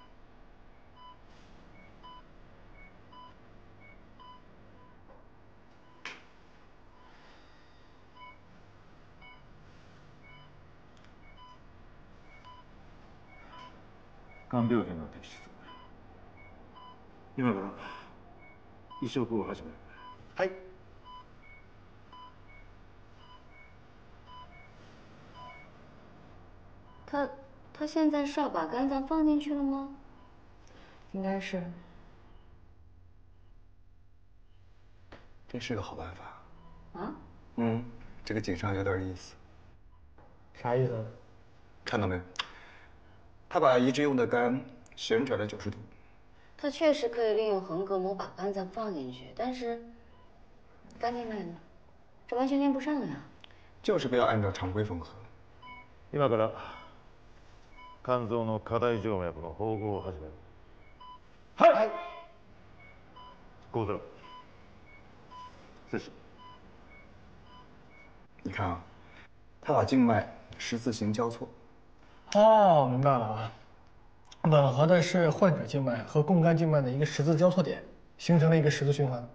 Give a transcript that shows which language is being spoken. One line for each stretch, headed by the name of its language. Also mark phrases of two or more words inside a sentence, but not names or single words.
Japanese: 肝病変の摘出。今から移植を始める。はい。
Chinese: 他现在是要把肝脏放进去了吗？应该是。这是个好办法。啊？这个井上有点意思。啥意思？看到没？他把移植用的肝旋转了90度。他确实可以利用横膈膜把肝脏放进去，但是肝静脉呢？这完全连不上呀。就是不要按照常规缝合。
Japanese: 今から肝臓の下大静脈の縫合を始める。はい。 5-0。四十。
Chinese: 你看啊，他把静脉十字形交错。哦，明白了啊。吻合的是患者静脉和供肝静脉的一个十字交错点，形成了一个十字循环。